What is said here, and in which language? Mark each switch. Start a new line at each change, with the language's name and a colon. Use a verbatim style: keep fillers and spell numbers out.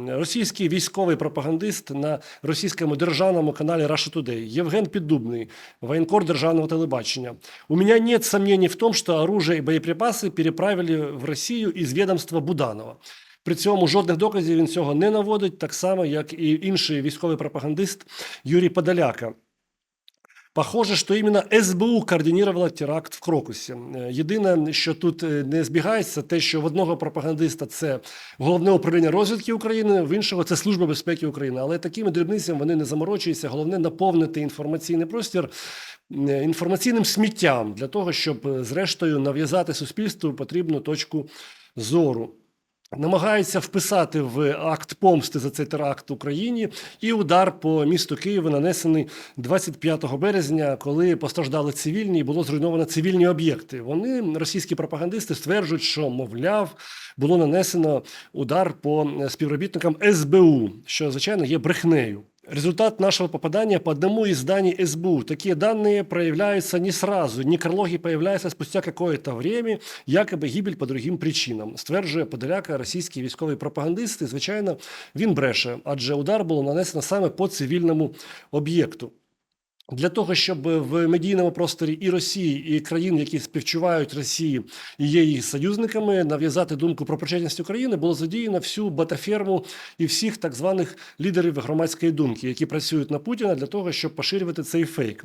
Ukrainian: Російський військовий пропагандист на російському державному каналі Russia Today Євген Піддубний, воєнкор державного телебачення.
Russian: У меня нет сомнений в том, что оружие и боеприпасы переправили в
Ukrainian: Росію із відомства Буданова. При цьому жодних доказів він цього не наводить, так само, як і інший військовий пропагандист Юрій Подоляка.
Russian: Похоже, что именно СБУ координировала теракт в Крокусі.
Ukrainian: Е, Єдине, що тут е, не збігається, те, що в одного пропагандиста це головне управління розвідки України, в іншого це Служба безпеки України. Але такими дрібницями вони не заморочуються. Головне наповнити інформаційний простір е, інформаційним сміттям для того, щоб е, зрештою нав'язати суспільству потрібну точку зору. Намагаються вписати в акт помсти за цей теракт Україні і удар по місту Києву, нанесений двадцять п'ятого березня, коли постраждали цивільні і було зруйновано цивільні об'єкти. Вони, російські пропагандисти, стверджують, що, мовляв, було нанесено удар по е, співробітникам СБУ, що, звичайно, є брехнею.
Russian: Результат нашего попадания по одному из зданий СБУ. Такие данные проявляются не сразу. Некрологи появляются спустя какое-то время, якобы гибель по другим причинам,
Ukrainian: стверджує Подоляка російський військовий пропагандист. І, звичайно, він бреше, адже удар було нанесено саме по цивільному об'єкту. Для того, щоб в медійному просторі і Росії, і країн, які співчувають Росії і є її союзниками, нав'язати думку про причетність України, було задіяно всю батаферму і всіх так званих лідерів громадської думки, які працюють на Путіна для того, щоб поширювати цей фейк.